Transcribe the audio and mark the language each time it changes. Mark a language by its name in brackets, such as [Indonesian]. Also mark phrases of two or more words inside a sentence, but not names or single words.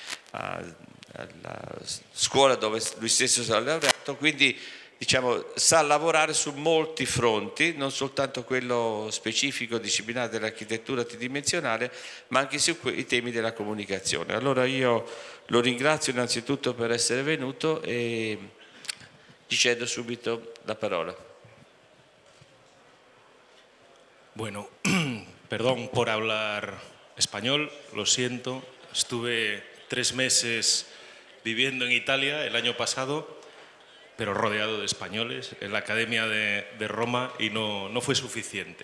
[Italian] scuola dove lui stesso si è laureato, quindi diciamo, sa lavorare su molti fronti, non soltanto quello specifico disciplinare dell'architettura tridimensionale, ma anche sui temi della comunicazione. Allora io lo ringrazio innanzitutto per essere venuto e gli cedo subito la parola. [Spanish] Bueno, perdón por hablar español, lo siento. Estuve 3 meses viviendo en Italia el año pasado, pero rodeado de españoles, en la Academia de Roma, y no fue suficiente.